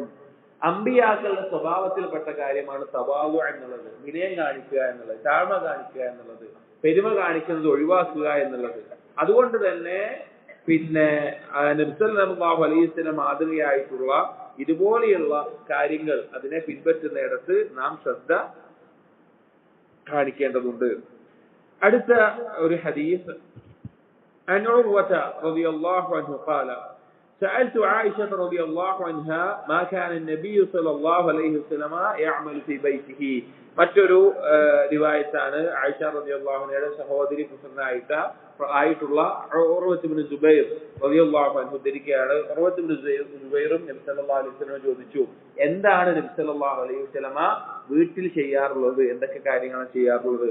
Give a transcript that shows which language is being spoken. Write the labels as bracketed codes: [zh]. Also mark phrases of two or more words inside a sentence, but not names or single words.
[ml] അംബിയാക്കളുടെ സ്വഭാവത്തിൽപ്പെട്ട കാര്യമാണ് തവാദുഅ് എന്നുള്ളത്, വിനയം കാണിക്കുക എന്നുള്ളത്, താഴ്മ കാണിക്കുക എന്നുള്ളത്, പെരുമ കാണിക്കുന്നത് ഒഴിവാക്കുക എന്നുള്ളത്. അതുകൊണ്ട് തന്നെ നബി [ar] صلى الله عليه وسلم [ml] മാതൃകയായിട്ടുള്ള ഇതുപോലെയുള്ള കാര്യങ്ങൾ അതിനെ പിൻപറ്റുന്നിടത്ത് നാം ശ്രദ്ധ കാണിക്കേണ്ടതുണ്ട്. അടുത്ത ഒരു ഹദീസ്, [ar] عن عروة رضي الله عنه قال سألت عائشة رضي الله عنها ما كان النبي صلى الله عليه وسلم يعمل في بيته. [ml] മറ്റൊരു റിവായത്താണ് ആയിഷ റളിയല്ലാഹു അൻഹയുടെ സഹോദരി പുത്രനായിട്ടുള്ള ഉർവത്ത് ഇബ്നു സുബൈർ [ar] رضي الله عنه [ml] ഉദ്ധരിക്കുകയാണ്. ഉർവത്ത് ഇബ്നു സുബൈറും നബി [ar] صلى الله عليه وسلم [ml] ചോദിച്ചു, എന്താണ് നബി [ar] صلى الله عليه وسلم [ml] വീട്ടിൽ ചെയ്യാറുള്ളത്, എന്തൊക്കെ കാര്യങ്ങളാണ് ചെയ്യാറുള്ളത്?